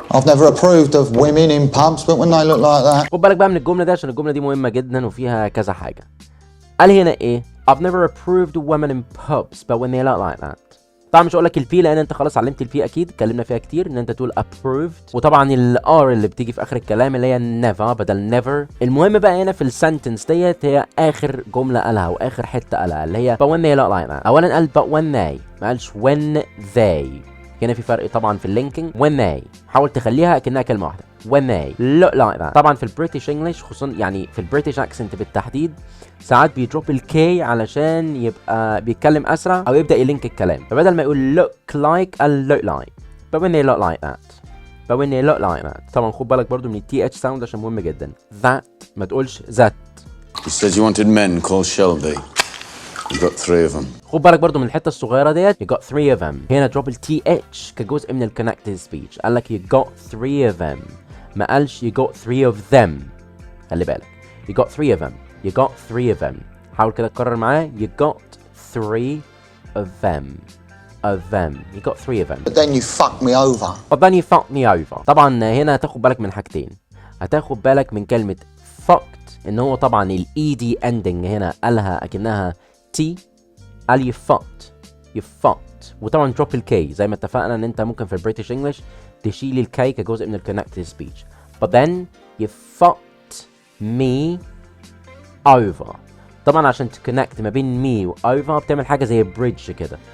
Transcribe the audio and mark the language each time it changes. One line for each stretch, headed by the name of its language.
English: I've never approved of women in pubs, but when they look like that.
Arabic: خد بالك بقى من الجمله دي عشان الجمله دي مهمه جدا وفيها كذا حاجه. قال هنا ايه؟
English: I've never approved of women in pubs but when they look like that.
Arabic: طبعا مش هقول لك البي لان انت خلاص علمت البي اكيد، اتكلمنا فيها كتير ان انت تقول approved. وطبعا الار اللي بتيجي في اخر الكلام اللي هي never بدل never. المهم بقى هنا في السنتنس ديت هي اخر جمله قالها واخر حته قالها اللي هي
English: but when they look like that.
Arabic: اولا قال
English: but when they،
Arabic: ما قالش
English: when they.
Arabic: هنا في فرق طبعا في اللينكينج.
English: when they
Arabic: حاول تخليها كأنها كلمه واحده.
English: when they look like that.
Arabic: طبعا في البريتش انجلش خصوصا، يعني في البريتش اكسنت بالتحديد، ساعات بيدروب الكي علشان يبقى بيتكلم اسرع او يبدا يلينك الكلام. فبدل ما يقول
English: look like
Arabic: قال look like.
English: but when they look like that. but when they look like that.
Arabic: طبعا خد بالك برضو من التي اتش ساوند عشان مهم جدا. that ما تقولش that.
English: You said you wanted men. Call Shelby. You've got 3 of them.
Arabic: خد بالك برضو من الحته الصغيره ديت.
English: you got 3 of them.
Arabic: هنا دروب التي اتش كجزء من الكونكتد سبيتش. قال لك
English: you got 3 of them،
Arabic: ما قالش
English: you got 3 of them.
Arabic: خلي بالك
English: you got 3 of them. you got 3 of them.
Arabic: حاول كده تكرر معايا.
English: you got 3 of them. of them. you got 3 of them. But then you fucked me over. but then you fucked me over.
Arabic: طبعا هنا هتاخد بالك من حاجتين. هتاخد بالك من كلمه fucked ان هو طبعا الاي دي اندنج هنا قالها اكنها تي. قال
English: you fucked. you fucked.
Arabic: وطبعا دروب الكي زي ما اتفقنا ان انت ممكن في البريتش انجلش تشيل الكي كجزء من الكونكتد سبيتش.
English: but then you fucked me over.
Arabic: طبعا عشان تكونكت ما بين مي و over بتعمل حاجه زي بريدج كده.